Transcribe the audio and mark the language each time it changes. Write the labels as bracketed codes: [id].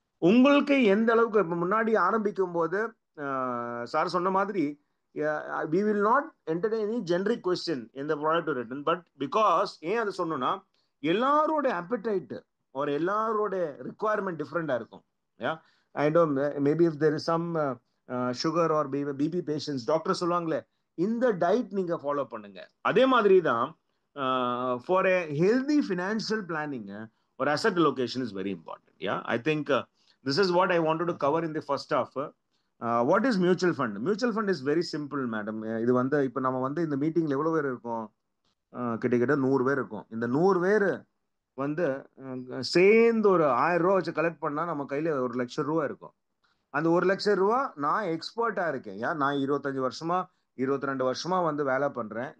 [ta] உங்களுக்கு எந்த அளவுக்கு இப்போ முன்னாடி ஆரம்பிக்கும் போது சார் சொன்ன மாதிரி [en] we will not entertain any generic question in the product written, [ta] but because ஏன் அது சொன்னோம்னா எல்லாரோட appetite or எல்லாரோட requirement different-ஆ இருக்கும். [en] yeah I don't maybe if there is some sugar or BP patients, [ta] doctor சொல்லுவாங்களே இந்த டயட் நீங்க ஃபாலோ பண்ணுங்க. அதே மாதிரி தான் [en] For a healthy financial planning or asset allocation is very important. yeah I think this is what I wanted to cover in the first half. What is mutual fund? Mutual fund is very simple, madam. [ta] இது வந்து இப்போ நம்ம வந்து இந்த மீட்டிங்ல எவ்வளவு பேர் இருக்கோம்? கிட்டத்தட்ட 100 பேர் இருக்கும். இந்த 100 பேர் வந்து சேர்ந்து ஒரு 1000 ரூபா வச்சு கலெக்ட் பண்ணா நம்ம கையில 1,00,000 ரூபா இருக்கும். அந்த 1,00,000 ரூபா நான் எக்ஸ்பர்ட்டா இருக்கேன். நான் 25 வருஷமா 22 வருஷமா வந்து வேலை பண்றேன்.